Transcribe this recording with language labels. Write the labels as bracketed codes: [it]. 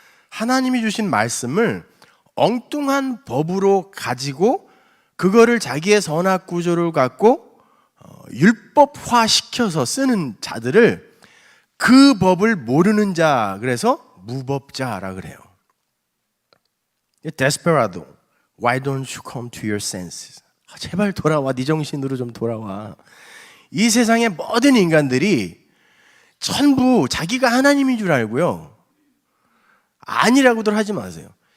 [ko] 하나님이 주신 말씀을 엉뚱한 법으로 가지고 그거를 자기의 선악 구조를 갖고 율법화시켜서 쓰는 자들을, 그 법을 모르는 자, 그래서 무법자라 그래요. [en] Desperado, why don't you come to your senses? [ko] 제발 돌아와, 네 정신으로 좀 돌아와. 이 세상의 모든 인간들이 전부 자기가 하나님인 줄 알고요, 아니라고들 하지 마세요.